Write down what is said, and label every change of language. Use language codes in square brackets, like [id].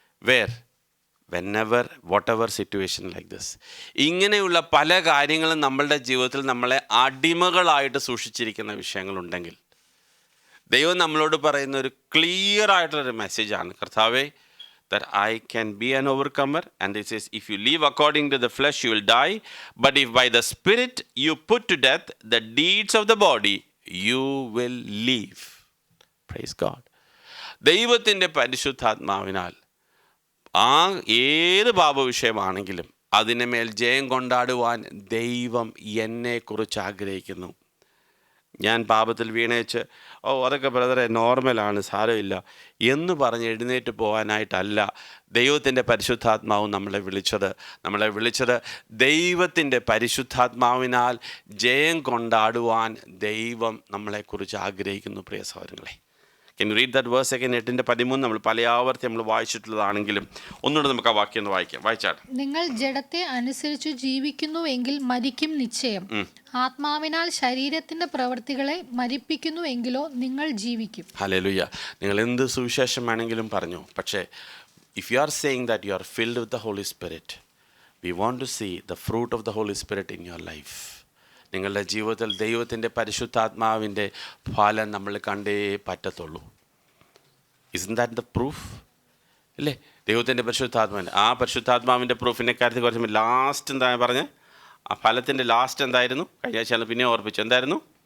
[en] Where whenever whatever situation like this. [ml] ഇങ്ങനെയുള്ള പല കാര്യങ്ങളും നമ്മളുടെ ജീവിതത്തിൽ നമ്മളെ അടിമകളായിട്ട് സൂക്ഷിച്ചിരിക്കുന്ന വിഷയങ്ങളുണ്ടെങ്കിൽ ദൈവം നമ്മളോട് പറയുന്ന ഒരു ക്ലിയർ ആയിട്ടുള്ളൊരു മെസ്സേജാണ്, കർത്താവേ, [en] that I can be an overcomer. And it says, if you live according to the flesh, you will die. But if by the Spirit you put to death the deeds of the body, you will live. Praise God. [ml] ദൈവത്തിൻ്റെ പരിശുദ്ധാത്മാവിനാൽ ഏത് പാപവിഷയമാണെങ്കിലും അതിന് മേൽ ജയം കൊണ്ടാടുവാൻ ദൈവം എന്നെക്കുറിച്ച് ആഗ്രഹിക്കുന്നു. ഞാൻ പാപത്തിൽ വീണേച്ച് അതൊക്കെ ബ്രദറെ നോർമലാണ്, സാരമില്ല എന്ന് പറഞ്ഞ് എഴുന്നേറ്റ് പോകാനായിട്ടല്ല ദൈവത്തിൻ്റെ പരിശുദ്ധാത്മാവ് നമ്മളെ വിളിച്ചത് ദൈവത്തിൻ്റെ പരിശുദ്ധാത്മാവിനാൽ ജയം കൊണ്ടാടുവാൻ ദൈവം നമ്മളെക്കുറിച്ച് ആഗ്രഹിക്കുന്നു. പ്രിയ സഹോദരങ്ങളെ, [en] Can you read that verse again? [ml] 8:13 നമ്മൾ പല ആവർത്തി നമ്മൾ വായിച്ചിട്ടുള്ളതാണെങ്കിലും ഒന്നുകൂടെ നമുക്ക് ആ വാക്യം ഒന്ന് വായിച്ചാൽ. നിങ്ങൾ ജഡത്തെ അനുസരിച്ച് ജീവിക്കുന്നുവെങ്കിൽ മരിക്കും നിശ്ചയം. ആത്മാവിനാൽ ശരീരത്തിന്റെ പ്രവൃത്തികളെ മരിപ്പിക്കുന്നുവെങ്കിലോ നിങ്ങൾ ജീവിക്കും. ഹല്ലേലൂയ. നിങ്ങൾ എന്ത് സുവിശേഷം വേണമെങ്കിലും പറഞ്ഞു, പക്ഷേ [en] if you are saying that you are filled with the Holy Spirit, we want to see the fruit of the Holy Spirit in your life. [ml] നിങ്ങളുടെ ജീവിതത്തിൽ ദൈവത്തിൻ്റെ പരിശുദ്ധാത്മാവിൻ്റെ ഫലം നമ്മൾ കണ്ടേ പറ്റത്തുള്ളൂ. [en] Isn't that the proof? [ml] അല്ലേ? ദൈവത്തിൻ്റെ പരിശുദ്ധാത്മാവിൻ്റെ പരിശുദ്ധാത്മാവിൻ്റെ പ്രൂഫിനെ കാര്യത്തിൽ കുറച്ച് ലാസ്റ്റ് എന്താ പറഞ്ഞ് ആ ഫലത്തിൻ്റെ ലാസ്റ്റ് എന്തായിരുന്നു? കഴിഞ്ഞ ആഴ്ച പിന്നെ ഓർപ്പിച്ചു, എന്തായിരുന്നു?